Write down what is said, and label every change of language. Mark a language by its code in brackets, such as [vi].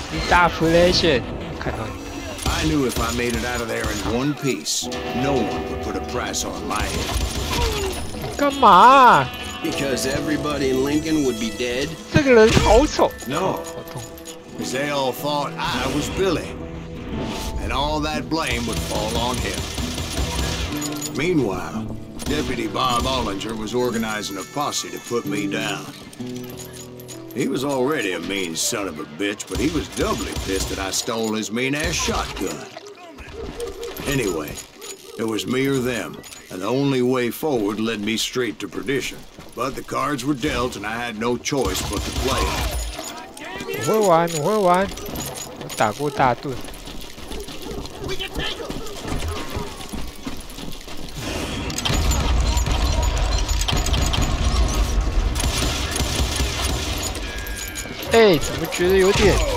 [zh] Deflation， 看到你。 [en] I knew if I made it out of there in one piece, no one would put a price on my head. [zh] 干嘛 [en] ？Because everybody in Lincoln would be dead. [zh] 这个人好丑。 [en] No. Because they all thought I was Billy, and all that blame would fall on him. Meanwhile, Deputy Bob Ollinger was organizing a posse to put me down. He was already a mean son of a bitch, but he was doubly pissed that I stole his mean-ass shotgun. Anyway, it was me or them, and the only way forward led me straight to perdition. But the cards were dealt, and I had no choice but to play them. [zh] 我会玩，我会玩，我打过大盾。哎，怎么觉得有点？